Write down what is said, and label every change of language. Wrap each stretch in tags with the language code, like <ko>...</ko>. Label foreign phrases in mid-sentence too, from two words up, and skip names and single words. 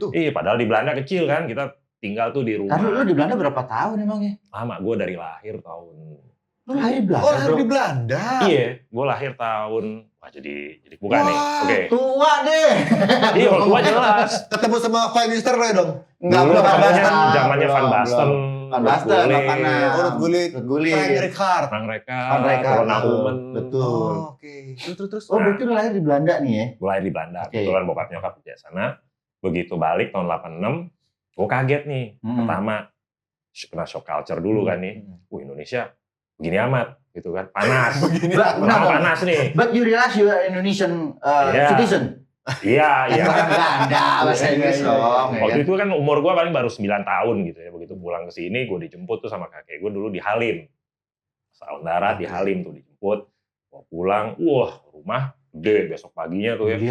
<id>Iya, padahal di Belanda kecil kan, kita tinggal tuh di rumah. Karena lu di Belanda berapa tahun emangnya? Lama, gue dari lahir tahun. Lu lahir di Belanda, Oh, lahir bro? di Belanda. Iya, gue lahir tahun. Wah, jadi bukan nih. Wah, Oke. Tua deh. Iya, kalau tua jelas. Ketemu sama</id> <en>Prime Minister</en> <id>lah dong. Enggak, Dulu belum, zamannya belum, zamannya Van belum, Basten, Van Basten, Ruud Makanan. Gullit, Urut Gulit. Ruud Gullit. Frank Rijkaard. Frank Rijkaard, Van Rijkaard, Ronald betul. Koeman. Betul. Oh, oke. Terus. Oh, berarti lu lahir di Belanda nih ya? Gue lahir di Belanda. Oke. Kebetulan bokap nyokap di sana. Begitu balik tahun 86, gue kaget nih. Pertama, kena</id> <en>shock culture</en> <id>dulu kan nih. Indonesia begini amat gitu kan. Panas. Begini. Pertama panas nih.</id> <en>But you realize you are Indonesian</en> <id>Iya.</id> <en>citizen?</en> <id>Iya, iya. Orang Belanda, bahasa Inggris Iya, iya. dong. ya Waktu kan? itu kan umur gue paling baru 9 tahun gitu ya. Begitu pulang ke sini, gue dijemput tuh sama kakek gue dulu di Halim. Saudara di Halim tuh dijemput. Gue pulang, wah rumah gede besok paginya tuh ya.</id>